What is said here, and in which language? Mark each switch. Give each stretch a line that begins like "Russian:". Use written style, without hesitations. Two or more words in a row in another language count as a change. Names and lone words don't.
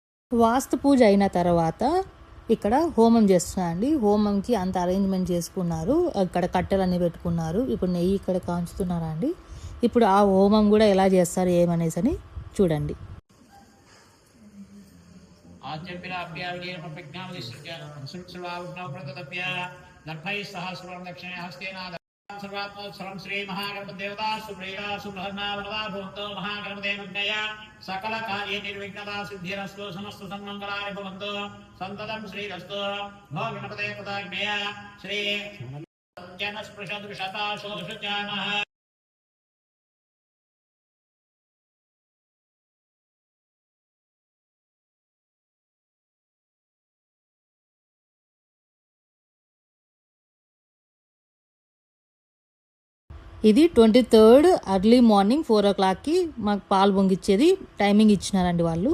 Telugu: వాస్తు పూజ అయిన తర్వాత ఇక్కడ హోమం చేస్తున్నారండి. హోమంకి అంత అరేంజ్మెంట్ చేసుకున్నారు. ఇక్కడ కట్టెలన్నీ పెట్టుకున్నారు. ఇప్పుడు నెయ్యి ఇక్కడ కాంచుతున్నారా అండి. ఇప్పుడు ఆ హోమం కూడా ఎలా చేస్తారు ఏమనేసి అని చూడండి.
Sanskrit: सर्वात्मोत्सवं श्री महागणपतिदेवता सुप्रीता सुप्रसन्ना वरदा भवन्तो महागणपतिमग्नय सकल कार्ये निर्विघ्नता सिद्धिरस्तु समस्त सन्मङ्गलानि भवन्तु सन्ततं श्रीरस्तु भो गणपते कृतज्ञय श्री जनस्पृशदृशता षोडशजानः
Telugu: ఇది 23rd
English: early morning
Telugu: 4 o'clockకి మాకు పాలు పొంగిచ్చేది టైమింగ్ ఇచ్చినారండి వాళ్ళు.